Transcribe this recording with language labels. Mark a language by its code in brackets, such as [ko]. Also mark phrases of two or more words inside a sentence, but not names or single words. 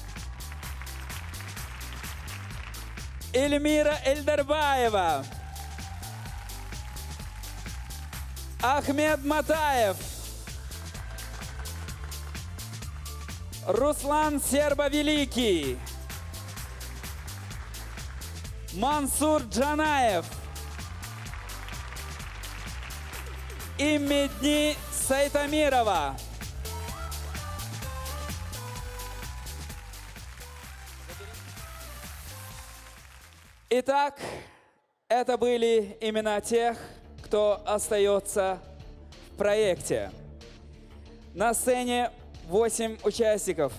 [ru] Эльмира Эльдарбаева, Ахмед Матаев, Руслан Сербо-Великий, Мансур Джанаев и Медни Сайтамирова. Итак, это были имена тех, кто остается в проекте. На сцене 8 участников.